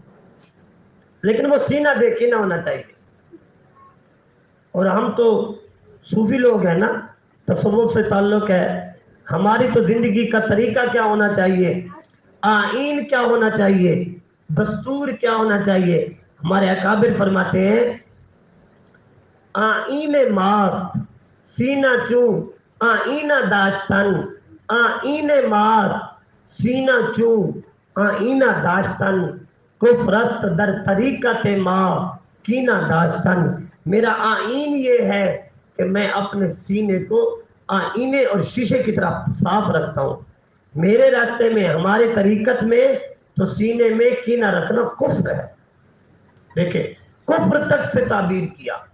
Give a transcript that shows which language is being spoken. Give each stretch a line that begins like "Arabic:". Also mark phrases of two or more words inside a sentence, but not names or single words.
Urdu: لیکن وہ سینہ بے کینہ ہونا چاہیے. اور ہم تو صوفی لوگ ہیں نا، تصوف سے تعلق ہے. ہماری تو زندگی کا طریقہ کیا ہونا چاہیے، آئین کیا ہونا چاہیے، دستور کیا ہونا چاہیے. ہمارے اکابر فرماتے ہیں
Persian: آئین ماست سینہ چون آئینہ داشتن، آئین ماست سینہ چون آئینہ داشتن، کفرست در طریقت ما کینہ داشتن.
Urdu: میرا آئین یہ ہے کہ میں اپنے سینے کو آئینے اور شیشے کی طرح صاف رکھتا ہوں. میرے راستے میں، ہمارے طریقت میں تو سینے میں کینہ رکھنا کفر ہے. دیکھیں کفر تک سے تعبیر کیا.